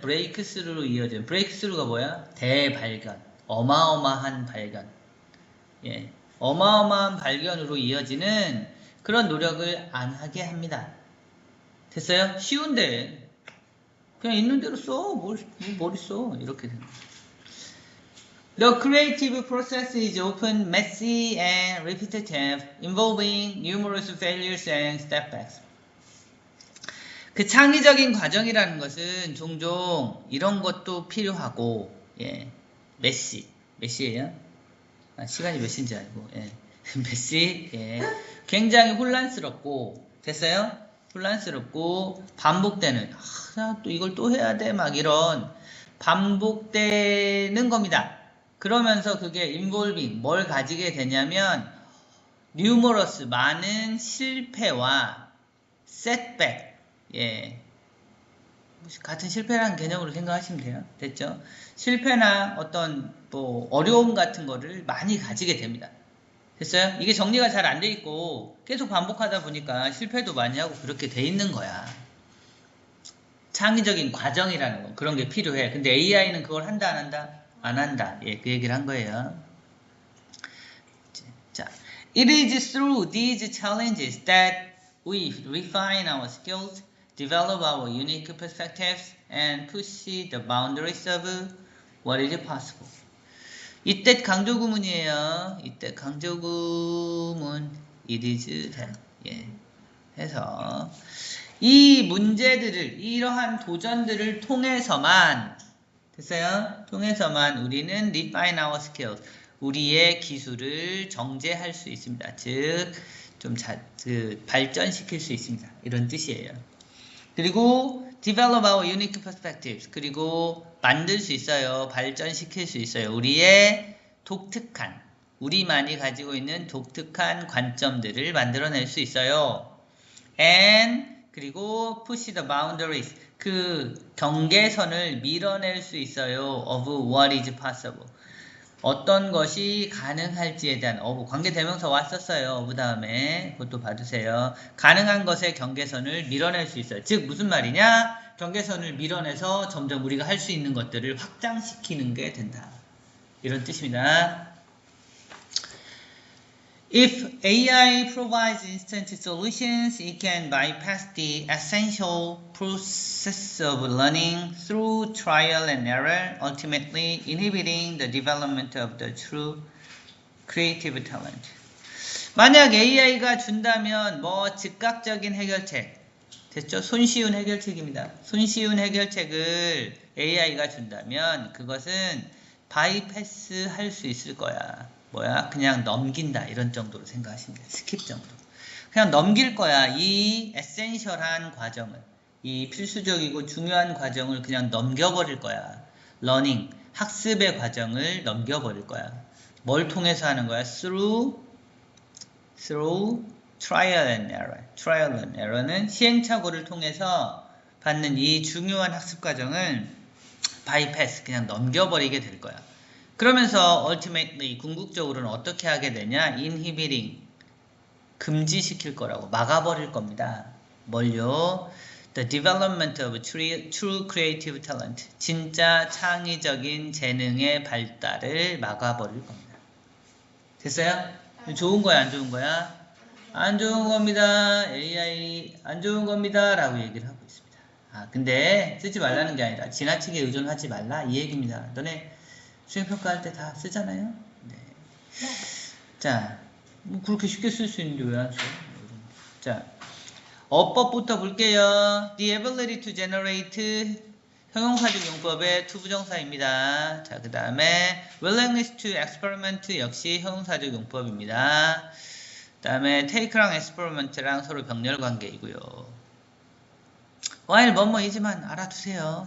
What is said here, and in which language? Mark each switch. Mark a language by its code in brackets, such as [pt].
[ko] breakthrough로 이어지는. breakthrough가 뭐야? 대발견. 어마어마한 발견. 예. 어마어마한 발견으로 이어지는 그런 노력을 안 하게 합니다. 됐어요? 쉬운데 그냥 있는 대로 써. 뭘 머리 써. 이렇게 됩니다. [en] The creative process is often messy and repetitive, involving numerous failures and setbacks. [ko] 그 창의적인 과정이라는 것은 종종 이런 것도 필요하고, 예, 메시예요? 아, 시간이 몇 시인지 알고, 예, 메시, 예, 굉장히 혼란스럽고, 됐어요? 혼란스럽고 반복되는, 또 이걸 또 해야 돼, 막 이런 반복되는 겁니다. 그러면서 그게 involving 뭘 가지게 되냐면 numerous 많은 실패와 setback, 예, 같은 실패라는 개념으로 생각하시면 돼요. 됐죠? 실패나 어떤 뭐 어려움 같은 거를 많이 가지게 됩니다. 됐어요? 이게 정리가 잘 안 돼 있고 계속 반복하다 보니까 실패도 많이 하고 그렇게 돼 있는 거야. 창의적인 과정이라는 거, 그런 게 필요해. 근데 AI는 그걸 한다 안 한다? 안 한다. 예, 그 얘기를 한 거예요. [en] 자, it is through these challenges that we refine our skills, develop our unique perspectives, and push the boundaries of what is possible. [ko] 이때 강조구문이에요. 이때 강조구문 [en] it is that. [ko] 예. 해서 이 문제들을, 이러한 도전들을 통해서만, 됐어요? 통해서만 우리는 [en] refine our skills, [ko] 우리의 기술을 정제할 수 있습니다. 즉, 좀 발전시킬 수 있습니다. 이런 뜻이에요. 그리고 [en] develop our unique perspectives, [ko] 그리고 만들 수 있어요. 발전시킬 수 있어요. 우리의 독특한, 우리만이 가지고 있는 독특한 관점들을 만들어낼 수 있어요. And 그리고 [en] push the boundaries, [ko] 그 경계선을 밀어낼 수 있어요. [en] of what is possible, [ko] 어떤 것이 가능할지에 대한 관계대명사 왔었어요. of 다음에 그것도 봐주세요. 가능한 것의 경계선을 밀어낼 수 있어요. 즉 무슨 말이냐? 경계선을 밀어내서 점점 우리가 할 수 있는 것들을 확장시키는 게 된다. 이런 뜻입니다. [en] If AI provides instant solutions, it can bypass the essential process of learning through trial and error, ultimately inhibiting the development of the true creative talent. [ko] 만약 AI가 준다면 즉각적인 해결책, 됐죠? 손쉬운 해결책입니다. 손쉬운 해결책을 AI가 준다면 그것은 바이패스 할 수 있을 거야. 그냥 넘긴다, 이런 정도로 생각하시면 돼요. 스킵 정도. 그냥 넘길 거야. 이 에센셜한 과정을, 이 필수적이고 중요한 과정을 그냥 넘겨버릴 거야. 러닝, 학습의 과정을 넘겨버릴 거야. 뭘 통해서 하는 거야? [en] Through trial and error. Trial and error [ko] 는 시행착오를 통해서 받는 이 중요한 학습 과정을 bypass, 그냥 넘겨버리게 될 거야. 그러면서 ultimately, 궁극적으로는 어떻게 하게 되냐? inhibiting, 금지시킬 거라고, 막아버릴 겁니다. 뭘요? [en] The development of true creative talent, [ko] 진짜 창의적인 재능의 발달을 막아버릴 겁니다. 됐어요? 좋은 거야, 안 좋은 거야? 안 좋은 겁니다. AI 안 좋은 겁니다. 라고 얘기를 하고 있습니다. 근데 쓰지 말라는 게 아니라 지나치게 의존하지 말라, 이 얘기입니다. 너네 수행평가할 때 다 쓰잖아요. 네. 자, 그렇게 쉽게 쓸 수 있는데 왜 안 써? 자, 어법부터 볼게요. [en] The ability to generate, [ko] 형용사적 용법의 투부정사입니다. 자, 그 다음에 [en] willingness to experiment, [ko] 역시 형용사적 용법입니다. 그 다음에 take랑 experiment랑 서로 병렬 관계이고요. while 뭐뭐이지만 알아두세요.